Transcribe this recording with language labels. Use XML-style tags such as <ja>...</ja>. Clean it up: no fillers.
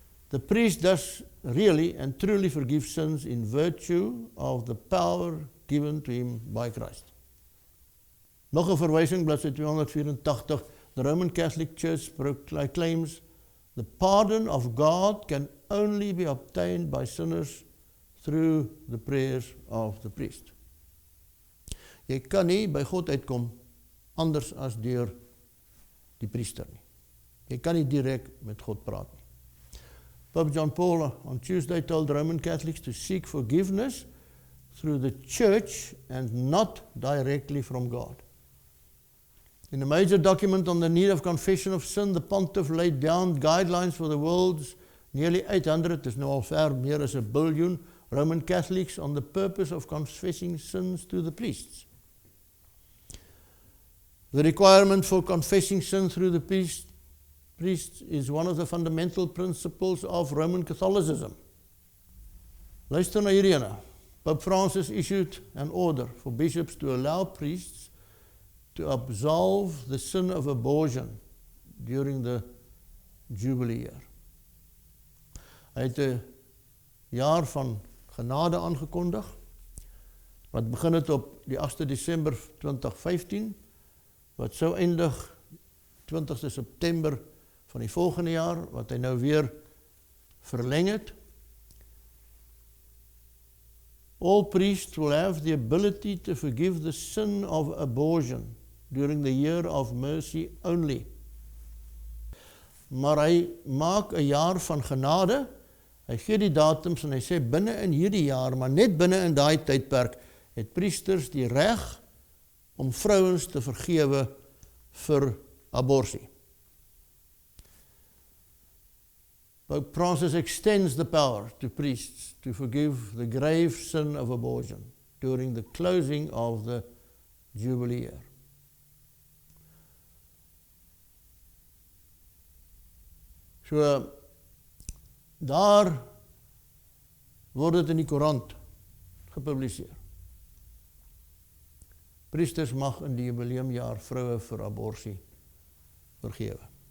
<en>The priest does really and truly forgive sins in virtue of the power given to him by Christ.</en> <af>Nog 'n verwysing, bladsy 284.</af> <en>The Roman Catholic Church proclaims the pardon of God can only be obtained by sinners through the prayers of the priest.</en> <af>Jy kan nie by God uitkom anders as deur die priester nie. Jy kan nie direk met God praat nie.</af> <en>Pope John Paul on Tuesday told Roman Catholics to seek forgiveness through the church and not directly from God. In a major document on the need of confession of sin, the pontiff laid down guidelines for the world's nearly 800,</en> <af>is nou al ver meer as 1 biljoen,</af> <en>Roman Catholics on the purpose of confessing sins to the priests. The requirement for confessing sin through the priests is one of the fundamental principles of Roman Catholicism.</en> <af>Luister na hierdie ene.</af> <en>Pope Francis issued an order for bishops to allow priests to absolve the sin of abortion during the Jubilee year.</en> <af>Hy het 'n jaar van genade aangekondig, wat begin het op die 8 Desember 2015, wat sou eindig 20 September van die volgende jaar, wat hy nou weer verleng het.</af> <en>All priests will have the ability to forgive the sin of abortion during the year of mercy only.</en> <af>Maar hy maak 'n jaar van genade, hy gee die datums en hy sê binne in hierdie jaar, maar net binne in daai tydperk, het priesters die reg om vrouens te vergewe vir aborsie.</af> <en>Pope Francis extends the power to priests to forgive the grave sin of abortion during the closing of the Jubilee year.</en> <af>So, daar word dit in die koerant gepubliseer. Priesters mag in die jubileumjaar vroue vir aborsie vergewe.</af>